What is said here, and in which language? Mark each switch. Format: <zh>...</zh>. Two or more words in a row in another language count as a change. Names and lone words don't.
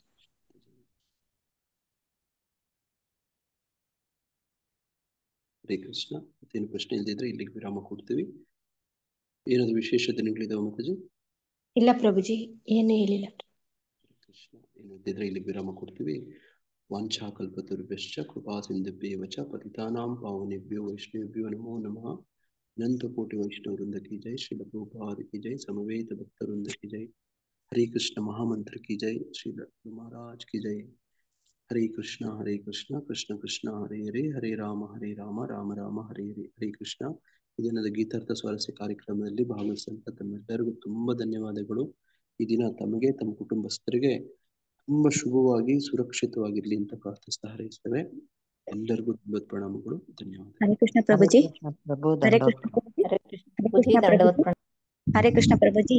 <kn>ಹರೇ ಕೃಷ್ಣ. ಮತ್ತೇನು ಪ್ರಶ್ನೆ ಇಲ್ದಿದ್ರೆ ಇಲ್ಲಿಗೆ ವಿರಾಮ ಕೊಡ್ತೀವಿ. ಏನಾದ್ರು ವಿಶೇಷ ದಿನಗಳಿದಾವೆ ಮಾತಾಜಿ? ಇಲ್ಲ ಪ್ರಭುಜಿ, ಏನು ಹೇಳಿಲ್ಲ. ಕೃಷ್ಣ. ಏನು ಇದ್ದಿದ್ರೆ ಇಲ್ಲಿಗೆ ವಿರಾಮ ಕೊಡ್ತೀವಿ.</kn> <sa>ವಾಂಛಾಕಲ್ಪತರುಭ್ಯಶ್ಚ ಕೃಪಾ ಸಿಂಧುಭ್ಯೇವ ಚ ಪತಿತಾನಾಂ ಪಾವನೇಭ್ಯೋ ವೈಷ್ಣವೇಭ್ಯೋ ನಮೋ ನಮಃ.</sa> <hi>अनंत कोटि वैष्णव वृंद की जय, श्री प्रभुपाद की जय, समवेत भक्त वृंद की जय, हरे कृष्ण महामंत्र की जय, श्री महाराज की जय.</hi> <sa>हरे कृष्ण कृष्ण कृष्ण हरे हरे, हरे राम राम राम हरे हरे.</sa> <kn>हरे कृष्ಣ. ಈ ದಿನದ ಗೀತಾರ್ಥ ಸ್ವಾರಸ್ಯ ಕಾರ್ಯಕ್ರಮದಲ್ಲಿ ಭಾಗವಹಿಸಿದಂತ ತಮ್ಮೆಲ್ಲರಿಗೂ ತುಂಬಾ ಧನ್ಯವಾದಗಳು. ಈ ದಿನ ತಮಗೆ ತಮ್ಮ ಕುಟುಂಬಸ್ಥರಿಗೆ ತುಂಬಾ ಶುಭವಾಗಿ ಸುರಕ್ಷಿತವಾಗಿರ್ಲಿ ಅಂತ ಪ್ರಾರ್ಥಿಸ್ತಾ ಹರಿಸ್ತೇವೆ. ಎಲ್ಲರಿಗೂ ತುಂಬ ಪ್ರಣಾಮಗಳು, ಧನ್ಯವಾದ. ಹರೇ ಕೃಷ್ಣ ಪ್ರಭುಜಿ. ಹರೇ ಕೃಷ್ಣ ಹರೇ ಕೃಷ್ಣ ಪ್ರಭುಜಿ.</kn>